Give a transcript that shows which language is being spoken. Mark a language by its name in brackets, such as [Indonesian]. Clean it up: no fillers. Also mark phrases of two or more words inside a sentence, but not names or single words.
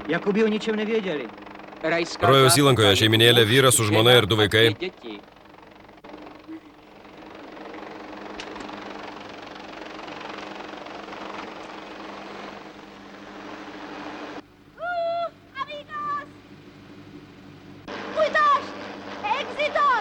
[Czech] Jakoby o ničem nevěděli. [Lithuanian] Rojaus įlankoje šeiminėlė, vyras su žmona ir 2 vaikai. [Spanish] Amigos! Muy dos! Éxitos!